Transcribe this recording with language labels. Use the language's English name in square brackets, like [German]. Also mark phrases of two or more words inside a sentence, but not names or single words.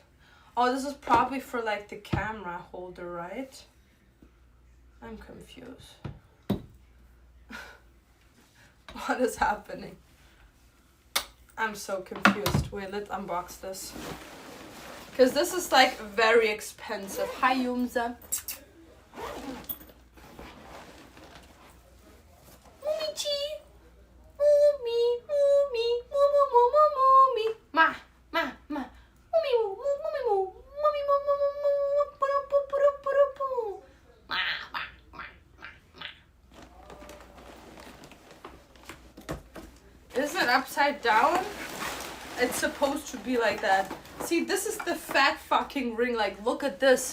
[English] Oh, this is probably for like the camera holder, right? I'm confused. What is happening? I'm so confused. Wait, let's unbox this. Because this is like very expensive. Hi, Yumza. Momichi. Momi, Momi, Momo, Momo, Momi. Ma, ma, ma. Momi, Momi, Momi, Momi, Momi, Isn't it upside down? It's supposed to be like that. See, this is the fat fucking ring. Like, look at this.